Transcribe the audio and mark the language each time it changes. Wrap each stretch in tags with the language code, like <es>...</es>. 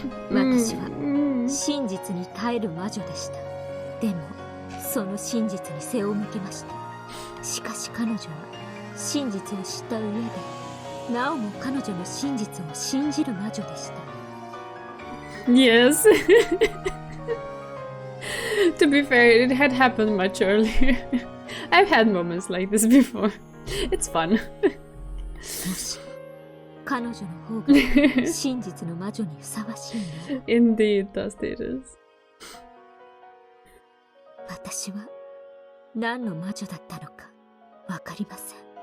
<ja>私は真実に耐える魔女でした。でもその真実に背を向けました。しかし彼女は真実を知った上でなおも彼女の真実を信じる魔女でした。</ja> <en>Yes. To be fair, it had happened much earlier. I've had moments like this before. It's fun.</en> <ja>もし彼女の方が真実の魔女にふさわしいな。</ja> <en>Indeed, thus it is.</en> <ja>私は何の魔女だったのかわかりません。</ja>